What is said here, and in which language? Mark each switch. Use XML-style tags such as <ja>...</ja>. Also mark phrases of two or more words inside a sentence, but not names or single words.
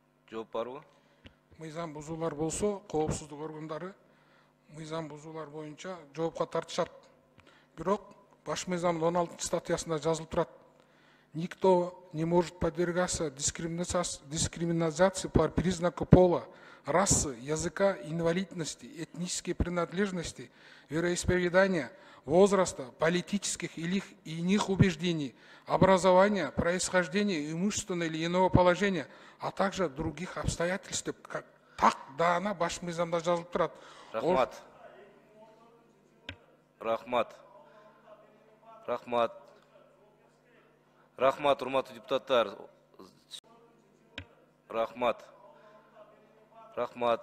<ky>Жооп барбы? Мыйзам бузуулар болсо, коопсуздук органдары мыйзам бузуулар боюнча жоопко тартышат. Бирок баш мыйзамдын 16 статьясында жазылып турат.</ky> <ru>Никто не может подвергаться дискриминации по признаку пола, расы, языка, инвалидности, этнической принадлежности, вероисповедания, возраста, политических или иных убеждений, образования, происхождения, имущественного или иного положения, а также других обстоятельств.</ru> <ky>Так даана баш мыйзамда жазылып турат. Рахмат. Рахмат. Рахмат. Рахмат, урматтуу депутаттар. Рахмат. Рахмат.</ky>